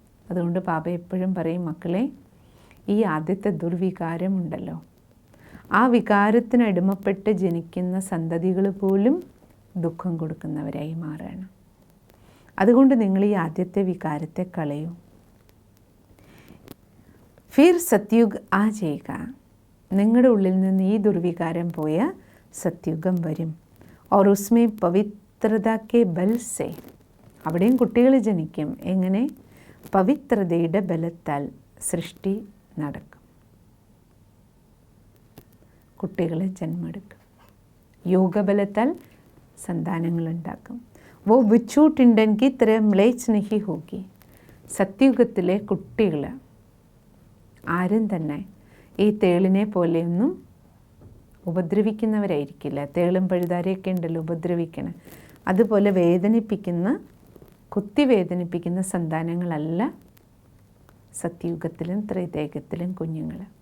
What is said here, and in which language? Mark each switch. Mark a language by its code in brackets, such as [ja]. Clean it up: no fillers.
[ml] അതുകൊണ്ട് ബാബ എപ്പോഴും പറയും, മക്കളെ, ഈ ആദ്യത്തെ ദുർവികാരമുണ്ടല്ലോ, ആ വികാരത്തിന് അടിമപ്പെട്ട് ജനിക്കുന്ന സന്തതികൾ പോലും ദുഃഖം കൊടുക്കുന്നവരായി മാറുകയാണ്. അതുകൊണ്ട് നിങ്ങൾ ഈ ആദ്യത്തെ വികാരത്തെ കളയൂ. [hi] ഫിർ സത്യുഗ് ആ ജയിക. [ml] നിങ്ങളുടെ ഉള്ളിൽ നിന്ന് ഈ ദുർവികാരം പോയ സത്യുഗം വരും. [hi] और उसमें पवित्रता के बल से, [ml] അവിടെയും കുട്ടികൾ ജനിക്കും. എങ്ങനെ? പവിത്രതയുടെ ബലത്താൽ സൃഷ്ടി നടക്കും. കുട്ടികൾ ജന്മെടുക്കും. യോഗബലത്താൽ സന്താനങ്ങളുണ്ടാക്കും. [hi] वो बिच्छू टिंडन की तरह म्लेच्छ नहीं होगी. [ml] സത്യുഗത്തിലെ കുട്ടികൾ ആരും തന്നെ ഈ തേളിനെ പോലെയൊന്നും ഉപദ്രവിക്കുന്നവരായിരിക്കില്ല. തേളും പഴുതാരെയൊക്കെ ഉണ്ടല്ലോ ഉപദ്രവിക്കണം. അതുപോലെ വേദനിപ്പിക്കുന്ന, കുത്തി വേദനിപ്പിക്കുന്ന സന്താനങ്ങളല്ല സത്യുഗത്തിലും ത്രൈതേകത്തിലും കുഞ്ഞുങ്ങൾ.